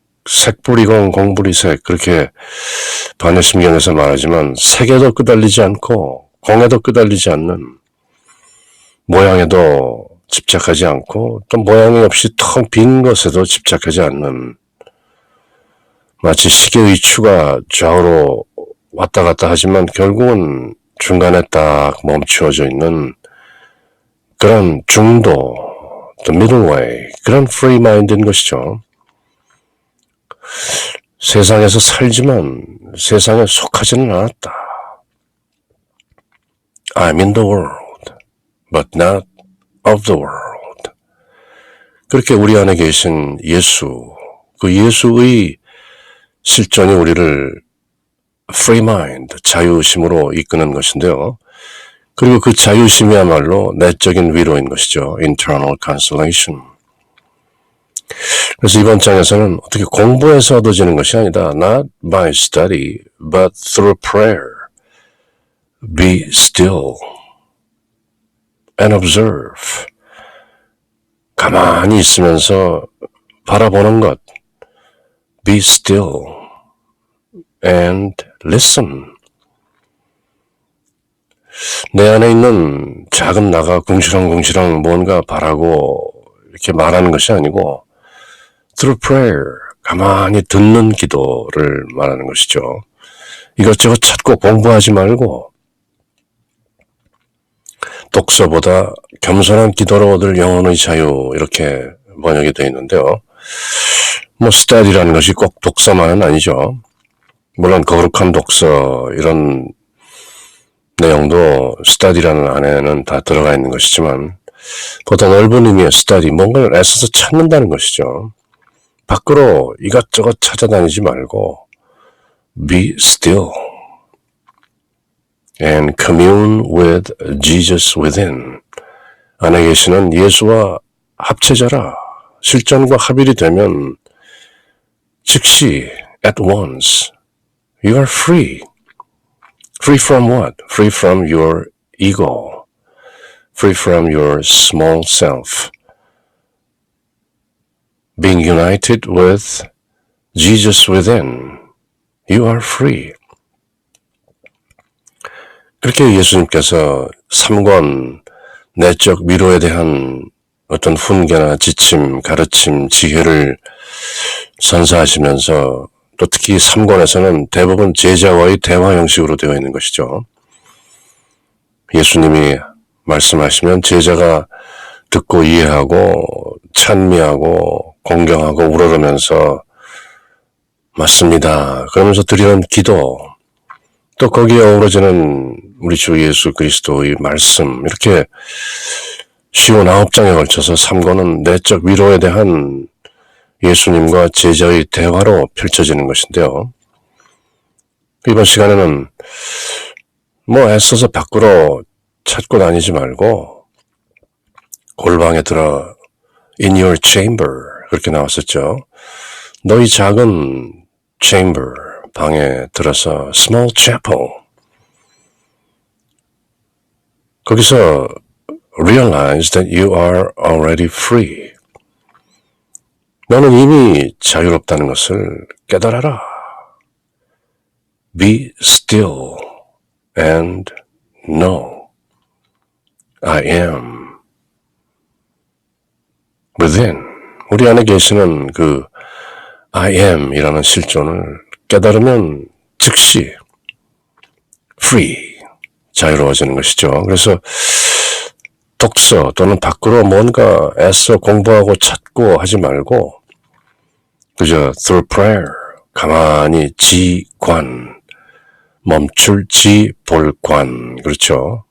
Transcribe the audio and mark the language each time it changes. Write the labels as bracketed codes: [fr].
[ko] 색불이공 공불이색 그렇게 반야심경에서 말하지만 색에도 끄달리지 않고 공에도 끄달리지 않는 모양에도 집착하지 않고 또 모양이 없이 텅 빈 것에도 집착하지 않는 마치 시계의 추가 좌우로 왔다 갔다 하지만 결국은 중간에 딱 멈추어져 있는 그런 중도, [en] the middle way, [ko] 그런 free mind인 것이죠. 세상에서 살지만 세상에 속하지는 않았다. [en] I'm in the world, but not of the world. [ko] 그렇게 우리 안에 계신 예수, 그 예수의 실존이 우리를 free mind, 자유심으로 이끄는 것인데요. 그리고 그 자유심이야말로 내적인 위로인 것이죠. [en] internal consolation. [ko] 그래서 이번 장에서는 어떻게 공부해서 얻어지는 것이 아니다. [en] Not by study, but through prayer. Be still and observe. [ko] 가만히 있으면서 바라보는 것. [en] Be still and listen. [ko] 내 안에 있는 작은 나가 궁시렁궁시렁 뭔가 바라고 이렇게 말하는 것이 아니고 [en] through prayer, [ko] 가만히 듣는 기도를 말하는 것이죠. 이것저것 찾고 공부하지 말고 독서보다 겸손한 기도로 얻을 영혼의 자유 이렇게 번역이 되어 있는데요. 뭐 study라는 것이 꼭 독서만은 아니죠. 물론 거룩한 독서 이런 내용도 study라는 안에는 다 들어가 있는 것이지만 보다 넓은 의미의 study, 뭔가를 애써서 찾는다는 것이죠. 밖으로 이것저것 찾아다니지 말고 [en] be still and commune with Jesus within. [ko] 안에 계시는 예수와 합체자라. 실전과 합일이 되면 즉시 [en] at once you are free. Free from what? Free from your ego. Free from your small self. Being united with Jesus within, you are free. [ko] 그렇게 예수님께서 3권 내적 위로에 대한 어떤 훈계나 지침, 가르침, 지혜를 선사하시면서 또 특히 3권에서는 대부분 제자와의 대화 형식으로 되어 있는 것이죠. 예수님이 말씀하시면 제자가 듣고 이해하고 찬미하고 공경하고 우러러면서 맞습니다. 그러면서 드리는 기도, 또 거기에 어우러지는 우리 주 예수 그리스도의 말씀, 이렇게 쉬운 9장에 걸쳐서 3권은 내적 위로에 대한 예수님과 제자의 대화로 펼쳐지는 것인데요. 이번 시간에는 뭐 애써서 밖으로 찾고 다니지 말고 골방에 들어 [en] in your chamber [ko] 그렇게 나왔었죠. 너희 작은 [en] chamber [ko] 방에 들어서 [en] small chapel [ko] 거기서 [en] realize that you are already free. [ko] 너는 이미 자유롭다는 것을 깨달아라. [en] Be still and know I am within. [ko] 우리 안에 계시는 그 I am 이라는 실존을 깨달으면 즉시 free, 자유로워지는 것이죠. 그래서 독서 또는 밖으로 뭔가 애써 공부하고 찾고 하지 말고 그저 [en] through prayer, [ko] 가만히 지관, 멈출 지볼관, 그렇죠.